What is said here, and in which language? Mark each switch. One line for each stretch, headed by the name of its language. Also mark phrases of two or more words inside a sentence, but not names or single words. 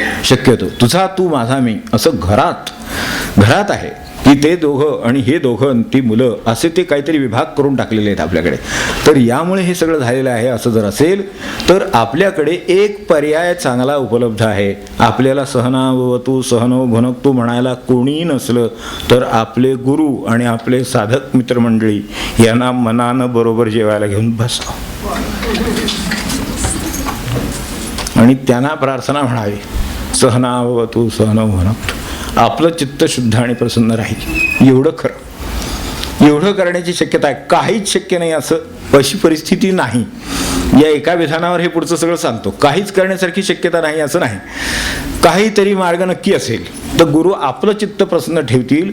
Marathi: शक्यतो तुझा तू माझा मी असं घरात आहे की ते दोघं आणि हे दोघं ती मुलं असे ते काहीतरी विभाग करून टाकलेले आहेत आपल्याकडे. तर यामुळे हे सगळं झालेलं आहे. असं जर असेल तर आपल्याकडे एक पर्याय चांगला उपलब्ध आहे. आपल्याला
Sanskrit: सहनावतु सहनव भुनक्तु
Marathi: म्हणायला कोणीही नसलं तर आपले गुरु आणि आपले साधक मित्रमंडळी यांना मनानं बरोबर जेवायला घेऊन बसावं आणि त्यांना प्रार्थना म्हणावी,
Sanskrit: सहनावतु सहनव भुनक्तु.
Marathi: आपलं चित्त शुद्ध आणि प्रसन्न राहील. एवढं खरं. एवढं करण्याची शक्यता आहे. काहीच शक्य नाही असं अशी परिस्थिती नाही. या एका विधानावर हे पुढचं सगळं सांगतो. काहीच करण्यासारखी शक्यता नाही असं नाही. काहीतरी मार्ग नक्की असेल तर गुरु आपलं चित्त प्रसन्न ठेवतील.